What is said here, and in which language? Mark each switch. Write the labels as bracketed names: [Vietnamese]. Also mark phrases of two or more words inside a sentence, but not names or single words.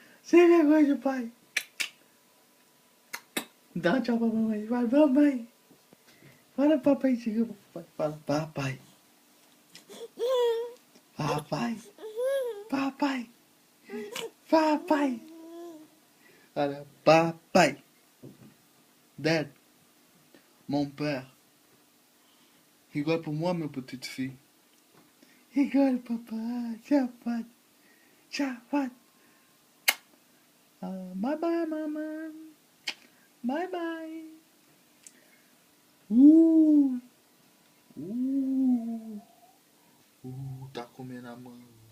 [Portuguese] Sem vergonha, pai. Dá um tchau pra mamãe. Vai, mamãe. Fala papai, chega pro papai. Fala papai. Papai. Papai. Papai. Olha, papai. [English] Dad. [French] Mon père. Rigole pour moi, ma petite fille. Rigole, papa. [Portuguese] Tchau, pai. Tchau, pai. [English] Bye bye, [Portuguese] mamãe. [English] Bye bye. [Portuguese] Tá comendo a mão.